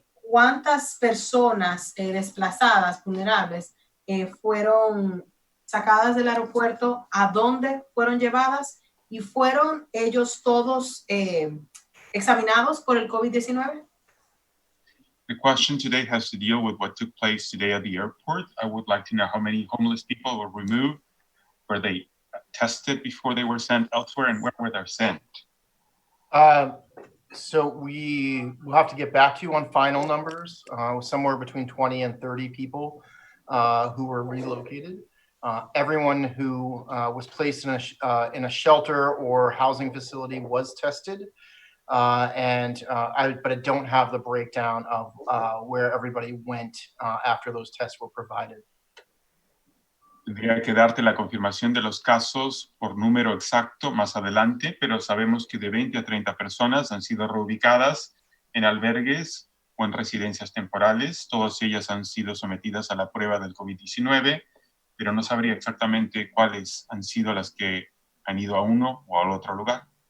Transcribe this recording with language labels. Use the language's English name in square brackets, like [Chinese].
[Spanish] ¿Cuántas personas desplazadas, vulnerables, fueron sacadas del aeropuerto? ¿A dónde fueron llevadas? ¿Y fueron ellos todos examinados por el COVID-19? [English] The question today has to deal with what took place today at the airport. I would like to know how many homeless people were removed. Were they tested before they were sent elsewhere, and where were they sent? So we will have to get back to you on final numbers. Somewhere between 20 and 30 people who were relocated. Everyone who was placed in a shelter or housing facility was tested. But I don't have the breakdown of where everybody went after those tests were provided. [Spanish] Tendría que darte la confirmación de los casos por número exacto más adelante, pero sabemos que de 20 a 30 personas han sido reubicadas en albergues o en residencias temporales. Todas ellas han sido sometidas a la prueba del COVID-19, pero no sabría exactamente cuáles han sido las que han ido a uno o al otro lugar.